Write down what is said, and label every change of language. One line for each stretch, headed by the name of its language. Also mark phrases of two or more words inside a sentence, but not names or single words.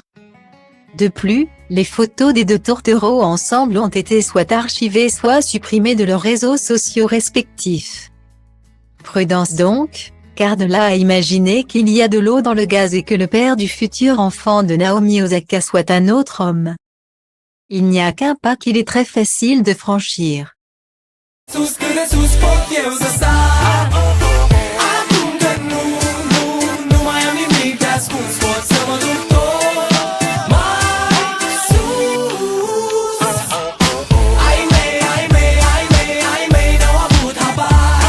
French: De plus, les photos des deux tourtereaux ensemble ont été soit archivées soit supprimées de leurs réseaux sociaux respectifs. Prudence donc, car de là à imaginer qu'il y a de l'eau dans le gaz et que le père du futur enfant de Naomi Osaka soit un autre homme. Il n'y a qu'un pas qu'il est très facile de franchir.
Romanian: Sus cât de sus pot eu să sar. Acum că nu mai am nimic de ascuns, pot să mă duc tot mai sus. Ai mei n-au avut habar.